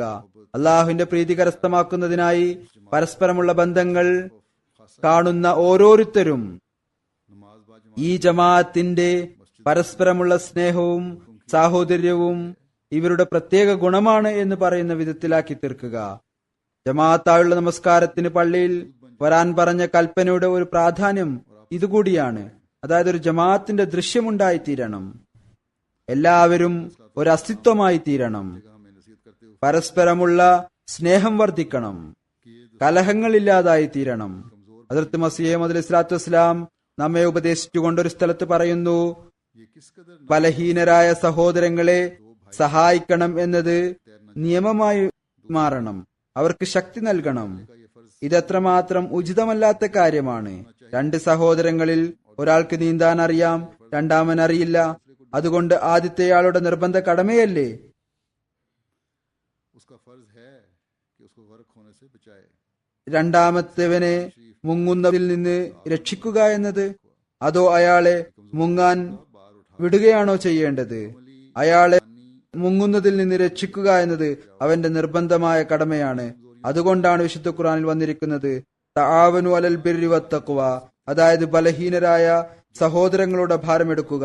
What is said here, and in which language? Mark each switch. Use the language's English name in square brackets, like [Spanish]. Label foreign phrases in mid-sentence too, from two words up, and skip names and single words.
[Malayalam] അള്ളാഹുവിന്റെ പ്രീതി കരസ്ഥമാക്കുന്നതിനായി പരസ്പരമുള്ള ബന്ധങ്ങൾ കാണുന്ന ഓരോരുത്തരും ഈ ജമാഅത്തിന്റെ പരസ്പരമുള്ള സ്നേഹവും സാഹോദര്യവും ഇവരുടെ പ്രത്യേക ഗുണമാണ് എന്ന് പറയുന്ന വിധത്തിലാക്കി തീർക്കുക. ജമാഅത്തായുള്ള നമസ്കാരത്തിന് പള്ളിയിൽ വരാൻ പറഞ്ഞ കൽപ്പനയുടെ ഒരു പ്രാധാന്യം ഇതുകൂടിയാണ്. അതായത് ഒരു ജമാഅത്തിന്റെ ദൃശ്യമുണ്ടായിത്തീരണം. എല്ലാവരും ഒരു അസ്തിത്വമായി തീരണം. [Hindi] हमें नसीहत करते हुए [Malayalam] പരസ്പരമുള്ള സ്നേഹം വർദ്ധിക്കണം. കലഹങ്ങളില്ലാതായി തീരണം. ഹദ്റത്ത് മസീഹ് മൗഊദ് [Arabic] الصلاة والسلام [Malayalam] നമ്മെ ഉപദേശിച്ചുകൊണ്ട് ഒരു സ്ഥലത്ത് പറയുന്നു, [Hindi] ये किस कदर [Malayalam] ബലഹീനരായ സഹോദരങ്ങളെ സഹായിക്കണം എന്നത് നിയമമായി മാറണം. അവർക്ക് ശക്തി നൽകണം. ഇതെത്രമാത്രം ഉചിതമല്ലാത്ത കാര്യമാണ്. രണ്ട് സഹോദരങ്ങളിൽ ഒരാൾക്ക് നീന്താൻ അറിയാം, രണ്ടാമൻ അറിയില്ല. അതുകൊണ്ട് ആദ്യത്തെയാളുടെ നിർബന്ധ കടമയല്ലേ [Hindi] उसका फर्ज है कि उसको गर्क होने से बचाए। [Malayalam] രണ്ടാമത്തേവനെ മുങ്ങുന്നതിൽ നിന്ന് രക്ഷിക്കുക എന്നത്? അതോ അയാളെ മുങ്ങാൻ വിടുകയാണോ ചെയ്യേണ്ടത്? അയാളെ മുങ്ങുന്നതിൽ നിന്ന് രക്ഷിക്കുക എന്നത് അവന്റെ നിർബന്ധമായ കടമയാണ്. അതുകൊണ്ടാണ് വിശുദ്ധ ഖുർആനിൽ വന്നിരിക്കുന്നത് [Arabic] تعاونوا على البر والتقوى, [Malayalam] അതായത് ബലഹീനരായ സഹോദരങ്ങളുടെ ഭാരമെടുക്കുക.